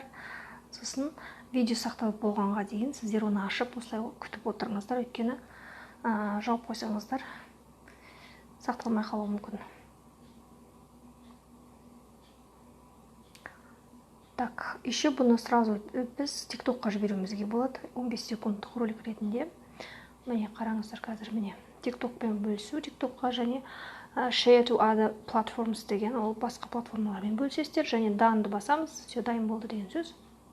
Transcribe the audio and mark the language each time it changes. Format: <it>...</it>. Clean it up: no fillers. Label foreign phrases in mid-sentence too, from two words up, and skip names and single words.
<kk>Сосын видео сақталып болғанға дейін сіздер оны ашып, осылай күтіп отырыңыздар, өйткені жауып қойсаңыздар сақталмай қалуы мүмкін.</kk> <ru>Так, еще</ru> <kk>бұны сразу біз тиктокқа жіберуімізге болады, 15 секундтық ролик ретінде. Міне қараңыздар, қазір міне тиктокпен бөлісу, тиктокқа және</kk> <en>share to other platforms</en> <kk>деген, ол басқа платформалармен бөлісесіздер, және done'ды басамыз, все, дайын болды деген сөз.</kk>